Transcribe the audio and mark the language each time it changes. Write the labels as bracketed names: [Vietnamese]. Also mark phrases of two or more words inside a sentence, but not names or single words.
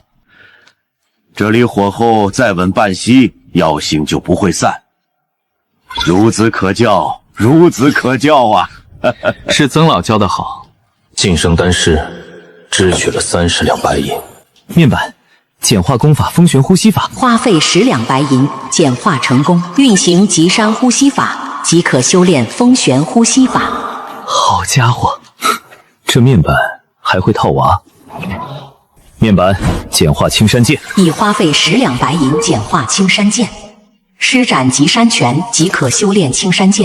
[Chinese] 这里火候再稳半息，药性就不会散。孺子可教，孺子可教啊！是曾老教得好。晋升丹师支取了30两白银。面板简化功法，风旋呼吸法，花費10 兩白銀，簡化成功。運行極山呼吸法，即可修煉風旋呼吸法。好家伙，這面板還會套娃。面板簡化青山劍，已花費10兩白銀簡化青山劍，施展極山拳即可修煉青山劍。